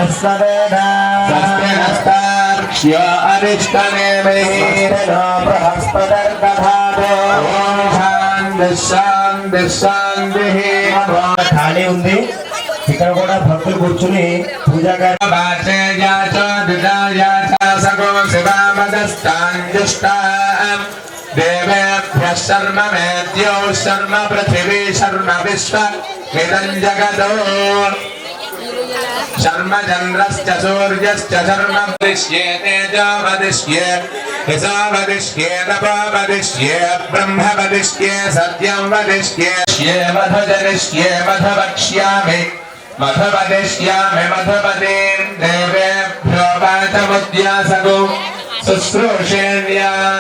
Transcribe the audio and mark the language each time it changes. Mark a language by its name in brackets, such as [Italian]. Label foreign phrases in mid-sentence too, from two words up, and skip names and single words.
[Sanskrit] विश्ववेदास्तार्क्ष्य अरिष्टनेमिः बृहस्पतिर्दधातु शान्तिः शान्तिः [Telugu] ఖాళీ ఉంది ఇక్కడ కూడా భక్తులు కూర్చుని పూజ [Sanskrit] देवेभ्यः शर्म मेद्यो शर्म पृथिवी शर्म विश्व इदं जगतो शर्म चन्द्रश्च सूर्यश्च शर्म वदिष्ये तेजो वदिष्ये यशो वदिष्ये तपो वदिष्ये ब्रह्म वदिष्ये सत्यं वदिष्ये मधुजनिष्ये मधुवक्ष्यामि मधुवदिष्यामि मधुपदीं देवेभ्यो वाचमुद्यासगो शुश्रूषेण्या